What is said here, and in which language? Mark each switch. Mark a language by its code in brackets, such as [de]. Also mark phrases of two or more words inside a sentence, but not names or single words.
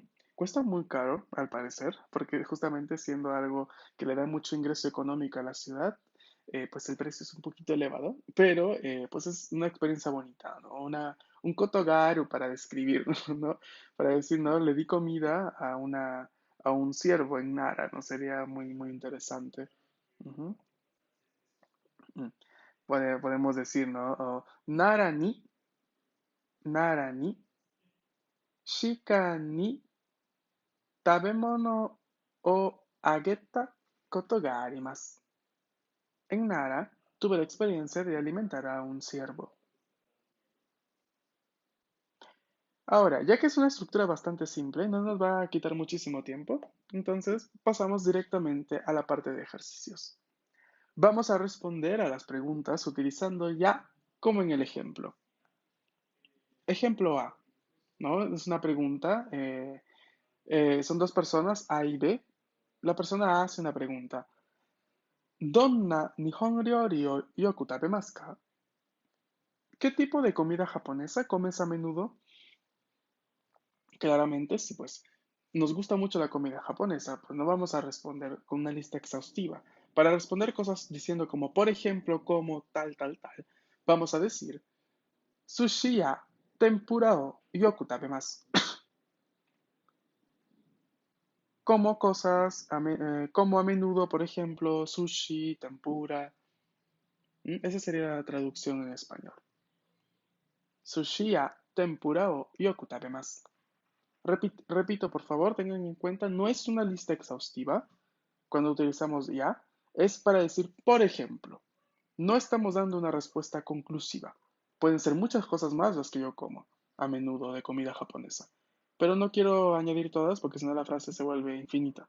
[es] Cuesta muy caro, al parecer, porque justamente siendo algo que le da mucho ingreso económico a la ciudad, pues el precio es un poquito elevado, pero pues es una experiencia bonita, ¿no? Un kotogaru para describir, ¿no? Para decir, ¿no? Le di comida a un ciervo en Nara, ¿no? Sería muy interesante. Ujú. Mm. Podemos decir, ¿no? [ja] 奈良に、鹿に食べ物をあげたことがあります。 [es] En Nara, tuve la experiencia de alimentar a un ciervo. Ahora, ya que es una estructura bastante simple, no nos va a quitar muchísimo tiempo, entonces pasamos directamente a la parte de ejercicios. Vamos a responder a las preguntas utilizando ya como en el ejemplo. Ejemplo A, ¿no? Es una pregunta, son dos personas, A y B. La persona A hace una pregunta. [ja] どんな日本料理をよく食べますか? [es] ¿Qué tipo de comida japonesa comes a menudo? Claramente, si pues nos gusta mucho la comida japonesa, pues no vamos a responder con una lista exhaustiva. Para responder cosas diciendo como, por ejemplo, como tal, vamos a decir, [ja] 寿司や天ぷらをよく食べます. [es] Como cosas, como a menudo, por ejemplo, sushi, tempura. Esa sería la traducción en español. [ja] 寿司や天ぷらをよく食べます. [es] Repito, por favor, tengan en cuenta, no es una lista exhaustiva cuando utilizamos ya, es para decir, por ejemplo, no estamos dando una respuesta conclusiva. Pueden ser muchas cosas más las que yo como a menudo de comida japonesa, pero no quiero añadir todas porque si no la frase se vuelve infinita.